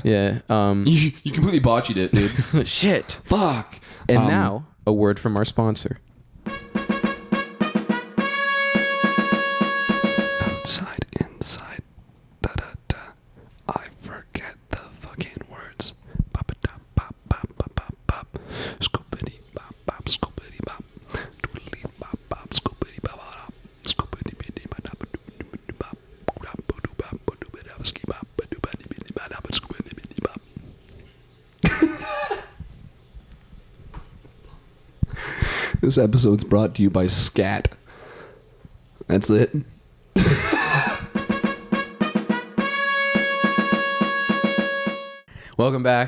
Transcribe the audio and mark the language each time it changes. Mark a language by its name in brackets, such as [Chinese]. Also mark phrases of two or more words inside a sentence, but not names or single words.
[English] You completely botched it, dude. Shit. Fuck. And now a word from our sponsor. Outside, inside, da da da. I forget the fucking words. Pop it up, pop, pop, pop, pop, pop. Scoopity, pop, pop, scoopity, pop. Doodly, pop, pop, scoopity, pop, pop. Scoopity, bitty, pop, pop, doodly, pop. Pop, doo, pop, doo, pop, ski, pop, doo, pop, bitty, pop, pop, scoopity, bitty, pop. This episode's brought to you by Scat. That's it. Welcome back.